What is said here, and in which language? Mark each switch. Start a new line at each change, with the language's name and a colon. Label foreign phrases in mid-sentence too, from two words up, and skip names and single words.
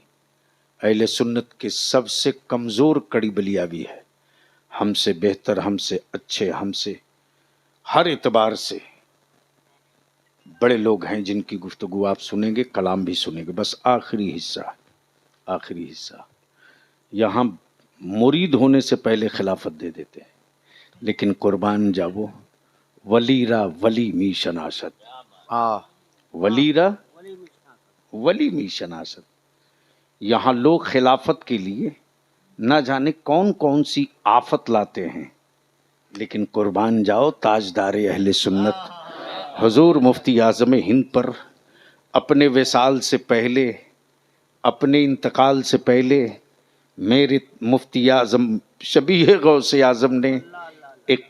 Urdu: اہل سنت کے سب سے کمزور کڑی بلیابی ہے، ہم سے بہتر، ہم سے اچھے، ہم سے ہر اعتبار سے بڑے لوگ ہیں جن کی گفتگو آپ سنیں گے، کلام بھی سنیں گے۔ بس آخری حصہ یہاں مرید ہونے سے پہلے خلافت دے دیتے ہیں، لیکن قربان جاوو
Persian: ولی را ولی می شناست، ولی را ولی می شناست۔
Urdu: یہاں لوگ خلافت کے لیے نہ جانے کون کون سی آفت لاتے ہیں، لیکن قربان جاؤ تاجدار اہل سنت حضور مفتی اعظم ہند پر اپنے وصال سے پہلے، اپنے انتقال سے پہلے میرے مفتی اعظم شبیہ غوث اعظم نے ایک